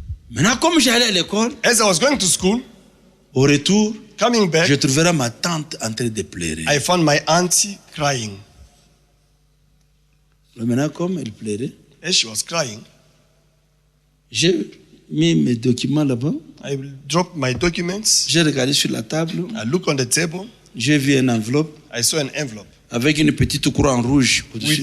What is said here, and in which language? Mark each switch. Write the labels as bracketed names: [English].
[French] Maintenant, comme j'allais à l'école, [English] As I was going to school, [French] au retour, [English] coming back, [French] je trouverai ma tante en train de pleurer. [English] I found my auntie crying. [French] Maintenant, comme elle pleurait, [English] As she was crying, [French] j'ai mis mes documents là-bas. [English] I dropped my documents. [French] J'ai regardé sur la table. [English] I looked on the table. [French] J'ai vu une enveloppe [English] I saw an envelope [French] avec une petite croix en rouge au-dessus.